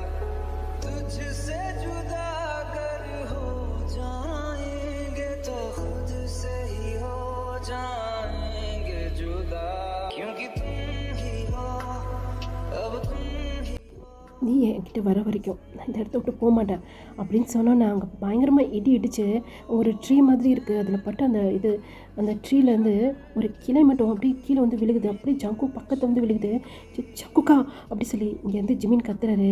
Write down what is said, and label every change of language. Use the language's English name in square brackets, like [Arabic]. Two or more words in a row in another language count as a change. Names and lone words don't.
[Hindi] तुझसे जुदा अगर हो जाएंगे तो खुद से ही हो जाएंगे जुदा, क्योंकि तुम ही हो, अब तुम ही [Tamil] நீ என்கிட்ட வர வரைக்கும் நான் இந்த இடத்த விட்டு போக மாட்டேன் அப்படின்னு சொன்னோன்னே அங்கே பயங்கரமாக இடிச்சு ஒரு ட்ரீ மாதிரி இருக்குது. அதில் பட்டு அந்த ட்ரீலேருந்து ஒரு கிளை மட்டும் அப்படியே கீழே வந்து விழுகுது. அப்படியே ஜங்கு பக்கத்தில் வந்து விழுகுது. ஜங்குக்கா அப்படி சொல்லி இங்கேருந்து ஜிமின் கத்துறாரு.